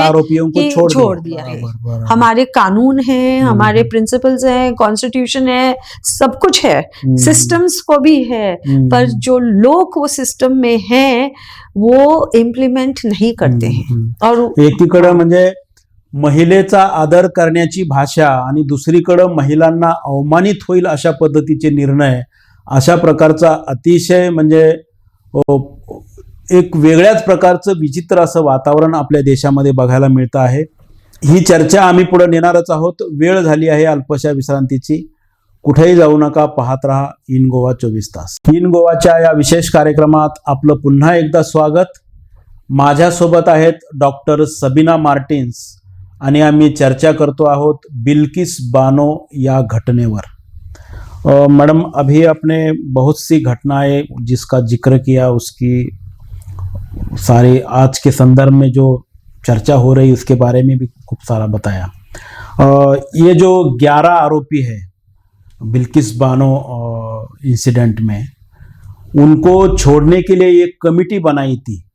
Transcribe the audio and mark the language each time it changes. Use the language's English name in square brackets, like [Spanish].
[Hindi] आरोपियों को छोड़ दिया है। हमारे कानून हैं, हमारे प्रिंसिपल्स हैं, कॉन्स्टिट्यूशन है, सब कुछ है, सिस्टम्स को भी है, पर जो लोग वो सिस्टम में हैं वो इम्प्लीमेंट नहीं करते हैं। और [Marathi] एकीकडे म्हणजे महिलेचा आदर करण्याची भाषा आणि दुसरीकडं महिलांना अवमानित होईल अशा पद्धतीचे निर्णय, अशा प्रकारचा अतिशय म्हणजे एक वेगळ्याच प्रकारचं विचित्र असं वातावरण आपल्या देशामध्ये बघायला मिळतं आहे. ही चर्चा आम्ही पुढे नेणारच आहोत. वेळ झाली आहे अल्पशा विश्रांतीची. कुठेही जाऊ नका, पाहत रहा इन गोवा 24 तास. इन गोवाच्या या विशेष कार्यक्रमात आपलं पुन्हा एकदा स्वागत. माझ्यासोबत आहेत डॉक्टर सबीना मार्टिन्स आणि आम्ही चर्चा करतो आहोत बिल्किस बानो या घटनेवर. [Hindi] मैडम, अभी आपने बहुत सी घटनाएं जिसका जिक्र किया, उसकी सारी आज के संदर्भ में जो चर्चा हो रही उसके बारे में भी खूब सारा बताया. ये जो 11 आरोपी है बिल्किस बानो इंसिडेंट में, उनको छोड़ने के लिए एक कमिटी बनाई थी.